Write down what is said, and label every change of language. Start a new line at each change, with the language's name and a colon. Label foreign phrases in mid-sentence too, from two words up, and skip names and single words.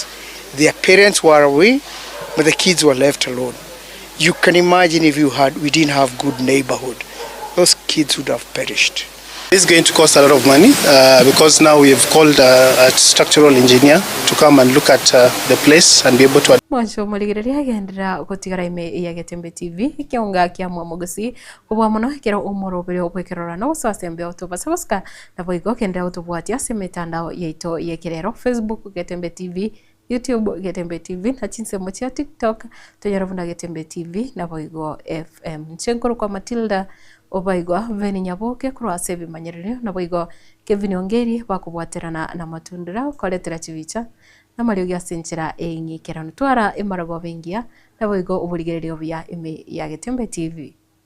English: Their parents were away, but the kids were left alone. You can imagine if we didn't have good neighborhood, those kids would have perished. This is going to cost a lot of money because now we have called a structural engineer to come and look at the place and be able to.
Gusii: Mwancho muligireria gendera gutigara ime ya Getembe TV ikionga kia mwamogosi kubwa muno kira umoro bere obwekerora no sasembe otobasabaska na boigo kenda otobwatia semetandao yeito yekirero Facebook Getembe TV, YouTube Getembe TV na chinsemo cha TikTok toyaravunda Getembe TV na boigo FM nchenkoro kwa Matilda obaigwa Veni Nyaboke kurwa sebi manyerere na boigo Kevin Ongeri bakubwaterana na matundura koletera chivicha na mario gya senchera enyi kerano twara imarago bengia na boigo uburigererio bya ime ya Getembe TV.